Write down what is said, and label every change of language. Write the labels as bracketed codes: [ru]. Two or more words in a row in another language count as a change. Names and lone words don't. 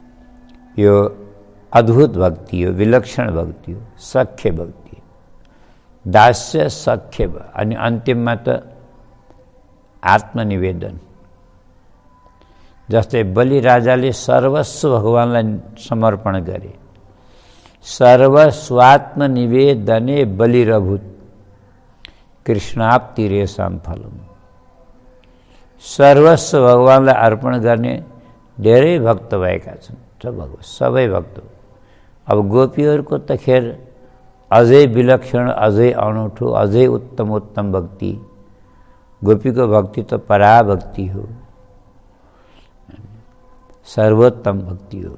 [ne] यो अद्भुत भक्ति हो, विलक्षण भक्ति हो, सख्य भक्ति। दास्य सख्य अनि अन्तिममा त आत्मनिवेदन। जस्तै बलि राजाले सर्वस्व भगवानलाई समर्पण गरे। [sa] सर्वस्वात्मनिवेदने बलिरभूत कृष्णाप्तिरेषां फलम्। [ne] सर्वस्व भगवानलाई अर्पण गर्ने धेरै भक्त भएका छन्, सबै भक्त। अब गोपीहरूको त खेर अझै विलक्षण, अझै अनौठो, अझै उत्तम भक्ति। गोपीको भक्ति त पराभक्ति हो, सर्वोत्तम भक्ति हो।